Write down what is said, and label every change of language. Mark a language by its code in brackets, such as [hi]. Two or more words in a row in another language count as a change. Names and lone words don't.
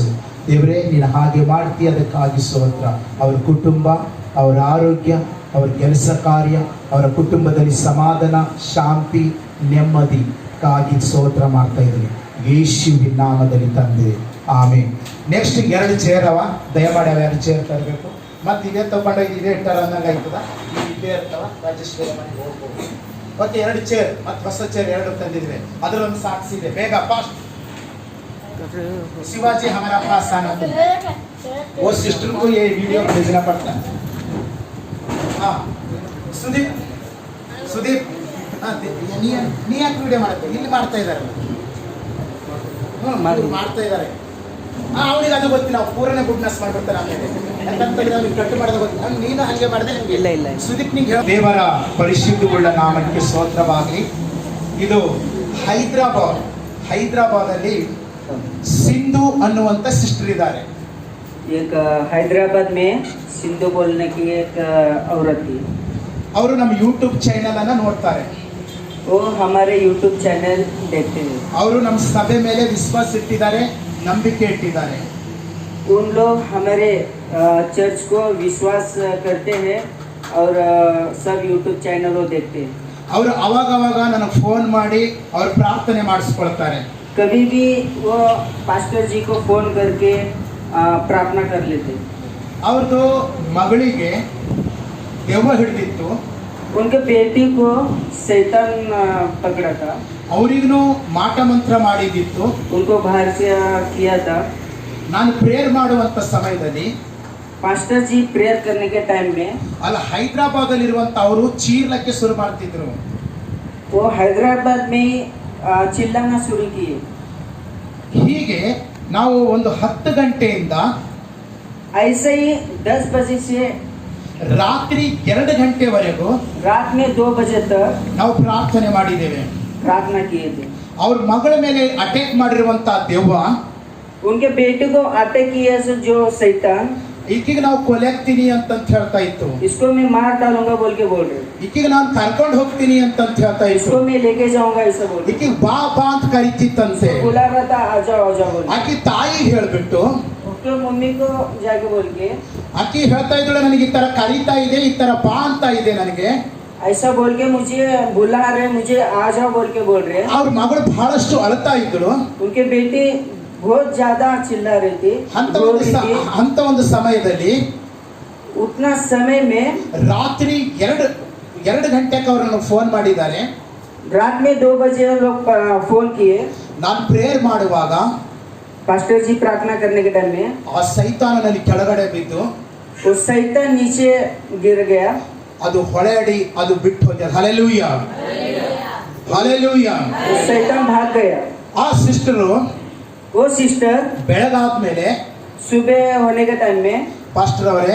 [kn] ದೇವರೇ ನೀನು ಹಾಗೆ ಮಾಡ್ತೀಯ, ಅದಕ್ಕಾಗಿ ಸ್ತೋತ್ರ. ಅವರ ಕುಟುಂಬ, ಅವರ ಆರೋಗ್ಯ, ಅವರ ಕೆಲಸ ಕಾರ್ಯ, ಅವರ ಕುಟುಂಬದಲ್ಲಿ ಸಮಾಧಾನ, ಶಾಂತಿ, ನೆಮ್ಮದಿಗಾಗಿ ಸ್ತೋತ್ರ ಮಾಡ್ತಾ ಇದ್ದೀನಿ ಯೇಸುವಿನ ನಾಮದಲ್ಲಿ ತಂದೆ, ಆಮೇಲೆ. ನೆಕ್ಸ್ಟ್ 2 ಚೇರ್ ಅವ, ದಯಮಾಡಿ ಅವ 2 ಚೇರ್ ತರಬೇಕು. ಮತ್ತು ಇದೇ ತಗೊಂಡೋಗಿ ಇದೇ ಇಟ್ಟಾರ ಅನ್ನಂಗೆ ಆಯ್ತದ. ಇದೇ ಇರ್ತಾವ, ರಾಜೇಶ್ವರಿ ಮನೆಗೆ ಹೋಗ್ಬೋದು. ಮತ್ತೆ 2 ಚೇರ್, ಮತ್ತು ಹೊಸ ಚೇರ್ 2 ತಂದಿದ್ವಿ. ಅದರೊಂದು ಸಾಕ್ಷಿ ಇದೆ. ಬೇಗ ಫಾಸ್ಟ್. [hi] शिवाजी हमारा पास आना था, वो सिस्टर को ये वीडियो भेजना पड़ता है. [kn] हाँ ಸುದೀಪ್, ನೀ ಯಾಕೆ ವಿಡಿಯೋ ಮಾಡ್ತೀವಿ? ಇಲ್ಲಿ ಮಾಡ್ತಾ ಇದ್ದಾರೆ, ಮಾಡ್ತಾ ಇದ್ದಾರೆ. ಅವನಿಗೆ ಅದು ಗೊತ್ತಿಲ್ಲ, ಅವ್ರು ಪೂರನೇ ಗುಡ್ನೆಸ್ ಮಾಡ್ಬಿಡ್ತಾರೆ. ಆಮೇಲೆ ಯಾಕಂತಂದ್ರೆ ಅವ್ನಿಗೆ ಕಟ್ಟು ಮಾಡೋದು ಗೊತ್ತಿಲ್ಲ. ನೀನು ಹಂಗೆ ಮಾಡಿದೆ. ಇಲ್ಲ ಸುದೀಪ್ ನಿಂಗೆ ದೇವರ ಪರಿಶುದ್ಧವುಳ್ಳ ನಾಮಕ್ಕೆ ಸ್ತೋತ್ರವಾಗಲಿ. ಇದು ಹೈದರಾಬಾದಲ್ಲಿ सिंधु ಅನ್ನುವಂತ ಸಿಸ್ಟರ್ ಇದ್ದಾರೆ. [hi] एक हैदराबाद में सिंधु बोलने की एक औरत थी. [kn] ಅವರು ನಮ್ಮ ಯೂಟ್ಯೂಬ್ ಚಾನೆಲ್ ಅನ್ನು ನೋಡ್ತಾರೆ. [hi] वो हमारे यूट्यूब चैनल देखते हैं. [kn] ಅವರು ನಮ್ಮ ಸಭೆ ಮೇಲೆ ವಿಶ್ವಾಸ ಇಟ್ಟಿದ್ದಾರೆ, ನಂಬಿಕೆ ಇಟ್ಟಿದ್ದಾರೆ. [hi] उन लोग हमारे चर्च को विश्वास करते हैं और सब यूट्यूब चैनल वो देखते हैं. [kn] ಅವರು ಅವಾಗ ನನಗೆ ಫೋನ್ ಮಾಡಿ ಅವರು ಪ್ರಾರ್ಥನೆ ಮಾಡಿಸ್ಕೊಳ್ತಾರೆ. [hi] कभी भी वो पास्टर जी को फोन करके प्रार्थना कर लेते. [kn] ಅವ್ರದ್ದು ಮಗಳಿಗೆ ದೆವ್ವ ಹಿಡಿದಿತ್ತು. [hi] उनके बेटी को शैतान पकड़ा था. [kn] ಅವರಿಗೂ ಮಾಟ ಮಂತ್ರ ಮಾಡಿದಿತ್ತು. [hi] उनको बाहर से किया था. [kn] ನಾನು ಪ್ರೇಯರ್ ಮಾಡುವಂತ ಸಮಯದಲ್ಲಿ [hi] पास्टर जी प्रेयर करने के टाइम में [kn] ಅಲ್ಲ ಹೈದರಾಬಾದ್ ಅಲ್ಲಿ ಇರುವಂತ ಅವರು ಚೀರ್ಲಕ್ಕೆ ಶುರು ಮಾಡ್ತಿದ್ರು. [hi] वो हैदराबाद में चिल्लाना शुरू किए. [kn] ಹೀಗೆ ನಾವು ಒಂದು 10 ಗಂಟೆಯಿಂದ [hi] ऐसे ही 10 बजे से [kn] ರಾತ್ರಿ 2 ಗಂಟೆವರೆಗೂ [hi] रात में 2 बजे तक [kn] ನಾವು ಪ್ರಾರ್ಥನೆ ಮಾಡಿದ್ದೇವೆ. [hi] प्रार्थना किए थे. [kn] ಅವ್ರ ಮಗಳ ಮೇಲೆ ಅಟ್ಯಾಕ್ ಮಾಡಿರುವಂತ ದೆವ್ವ [hi] उनके बेटे को अटैक किया जो शैतान, [kn] ಈಕೆಗೆ ನಾವು ಕೊಲೆಗ್ತೀನಿ ಅಂತ ಹೇಳ್ತಾ ಇತ್ತು. [hi] इसको मैं मार डालूंगा बोल के बोल रहे. [kn] ಈಕೆಗೆ ನಾನು ಕರ್ಕೊಂಡು ಹೋಗ್ತೀನಿ ಅಂತ ಹೇಳ್ತಾ ಇತ್ತು. [hi] इसको मैं लेके जाऊंगा ऐसा बोल. [kn] ಈಕೆಗೆ ಬಾ ಅಂತ ಕರೀತಿತ್ತಂತೆ. [hi] बुला रहा था आ जाओ बोल. [kn] ಆಕೆ ತಾಯಿ ಹೇಳ್ಬಿಟ್ಟು [hi] उसके मम्मी को जाके बोल के [kn] ಆಕೆ ಹೇಳ್ತಾ ಇದ್ದಳು, ನನಗೆ ಈ ತರ ಕರೀತಾ ಇದೆ, ಈ ತರ ಬಾ ಅಂತ ಇದೆ ನನಗೆ. [hi] ऐसा बोल के मुझे बुला रहे, मुझे आ जाओ बोल के बोल रहे. [kn] ಅವ್ರ मಗಳು ಬಹಳಷ್ಟು ಅಳ್ತಾ ಇದ್ದಳು. [hi] उनके बेटी बहुत ज्यादा चिल्ला रही थी. [kn] ಅಂತ ಒಂದು ಸಮಯದಲ್ಲಿ [hi] उतना समय में [kn] ರಾತ್ರಿ 2 ಗಂಟೆಗೆ ಅವರನ್ನು ಫೋನ್ ಮಾಡಿದ್ದಾರೆ. [hi] रात में 2 बजे लोग फोन किए. [kn] ನಾನು ಪ್ರೇಯರ್ ಮಾಡುವಾಗ [hi] पास्टर जी प्रार्थना करने के टाइम में [kn] ಆ ಸೈತಾನನಲ್ಲಿ ಕೆಳಗಡೆ ಬಿದ್ದು [hi] वो शैतान नीचे गिर गया. [kn] ಅದು ಹೊಳೆಯಡಿ ಅದು ಬಿಟ್ಟು ಹೋಗಿದೆ. ಹಲ್ಲೆಲೂಯಾ, ಹಲ್ಲೆಲೂಯಾ. [hi] वो शैतान भाग गया. [kn] ಆ ಸಿಸ್ಟರು [hi] वो सिस्टर [kn] ಬೆಳಗಾದ್ಮೇಲೆ [hi] सुबह होने के टाइम में [kn] ಪಾಸ್ಟರ್ ಅವರೇ,